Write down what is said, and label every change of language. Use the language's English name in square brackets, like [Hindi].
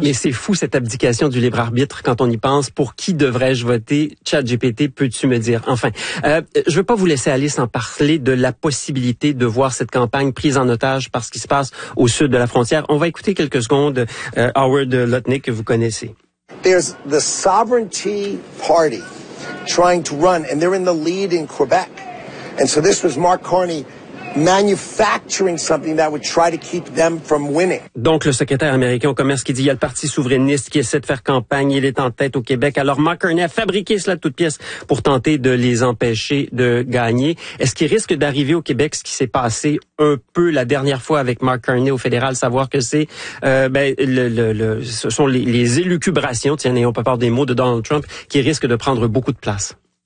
[French] Mais c'est fou cette abdication du libre arbitre quand on y pense. Pour qui devrais-je voter? ChatGPT, peux-tu me dire? Enfin, je veux pas vous laisser aller sans parler de la possibilité de voir cette campagne prise en otage par ce qui se passe au sud de la frontière. On va écouter quelques secondes Howard Lutnick, que vous connaissez. [English] There's the Sovereignty Party trying to run, and they're in the lead in Quebec. And so this was Mark Carney manufacturing something that would try to keep them from winning. [French] Donc, le secrétaire américain au commerce qui dit qu'il y a le parti souverainiste qui essaie de faire campagne, il est en tête au Québec. Alors, Mark Carney a fabriqué cela de toutes pièces pour tenter de les empêcher de gagner. Est-ce qu'il risque d'arriver au Québec ce qui s'est passé un peu la dernière fois avec Mark Carney au fédéral, savoir que ce sont les élucubrations, tiens, n'ayons pas peur des mots, de Donald Trump qui risquent de prendre beaucoup de place?